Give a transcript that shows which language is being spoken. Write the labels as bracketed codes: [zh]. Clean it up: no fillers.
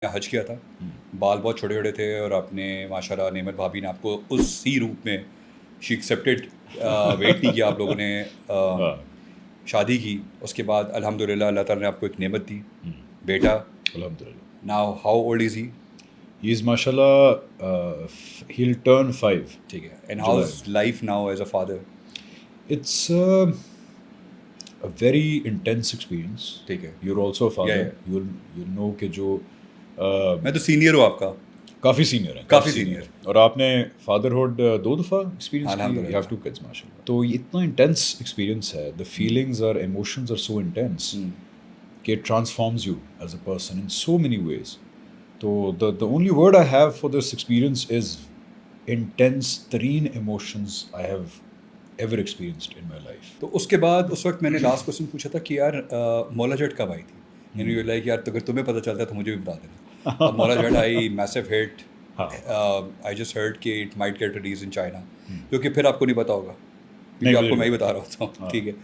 [ur] حج کیا تھا، بال بہت چھوٹے چھوٹے تھے اور آپ نے ماشاء اللہ نعمت بھابھی نے آپ کو اسی روپ میں [en] she accepted, [ur] ویٹ نہیں کیا آپ لوگوں نے، شادی کی. اس کے بعد الحمد للہ اللہ تعالیٰ نے آپ کو ایک نعمت دی، بیٹا. الحمد للہ. [en] Now how old is he? He is ماشاء اللہ he'll turn 5. [ur] ٹھیک ہے. [en] And how is life now as a father? It's a very intense experience. [ur] ٹھیک ہے. [en] You're also a father. Yeah. You'll know کہ جو [ur] میں تو سینئر ہوں آپ کا. کافی سینئر ہیں. کافی سینئر. اور آپ نے فادرہڈ 2 دفعہ ایکسپیرینس کی. [en] You have 2 kids ماشاء اللہ. [ur] تو یہ اتنا انٹینس ایکسپیرینس ہے. [en] The feelings or emotions are so intense کہ it transforms you as a person in so many ways. تو the only word I have for this experience is intense ترین emotions I have ever experienced in my life. [ur] تو اس کے بعد اس وقت میں نے last question پوچھا تھا کہ یار مولا جٹ کب آئی تھی؟ یعنی لائک یار اگر تمہیں پتہ چلتا ہے تو مجھے بھی بتا دینا. مولا جٹ [en] A massive hit. I just heard [ur] کہ [en] it might get release in China, [ur] جو کہ پھر آپ کو نہیں پتا ہوگا کیونکہ آپ کو میں ہی بتا رہا ہوتا ہوں. ٹھیک ہے.